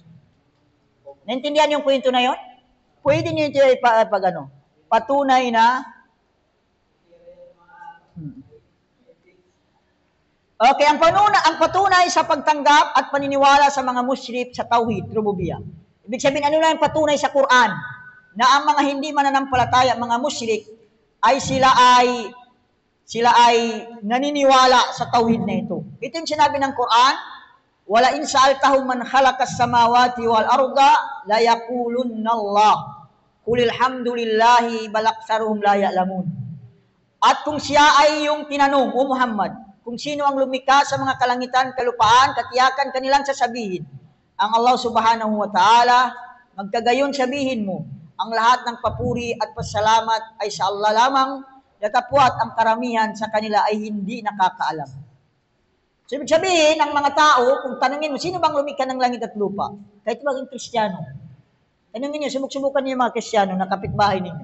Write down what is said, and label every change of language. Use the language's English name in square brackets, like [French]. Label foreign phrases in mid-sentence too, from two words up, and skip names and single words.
[Filipino] Naintindihan yung kwento na yon? Pwede niyo ito patunay na Okay, ang patunay sa pagtanggap at paniniwala sa mga musyrik sa [Arabic] توحيد ربوبية. [Filipino] Ibig sabihin, ano na yung patunay sa Quran? Na ang mga hindi mananampalataya, mga musyrik, ay sila ay naniniwala sa tauhid na ito. Ito yung sinabi ng Quran, [Arabic] ولئن سألتهم من خلق السماوات والأرض ليقولن الله. قل الحمد لله بل أكثرهم لا يعلمون. [Filipino] At kung siya ay yung tinanong, O Muhammad, kung sino ang lumikha sa mga kalangitan, kalupaan, katiyakan kanilang sasabihin, ang Allah [Arabic] سبحانه وتعالى, [Filipino] magkagayon sabihin mo, ang lahat ng papuri at pasalamat ay sa Allah lamang, datapwat ang karamihan sa kanila ay hindi nakakaalam. So, ibig sabihin, ang mga tao, kung tanungin mo, sino bang lumikha ng langit at lupa? Kahit maging Kristiyano. Tanungin niyo, sumusubukan niyo yung mga Kristiyano na kapitbahay ninyo.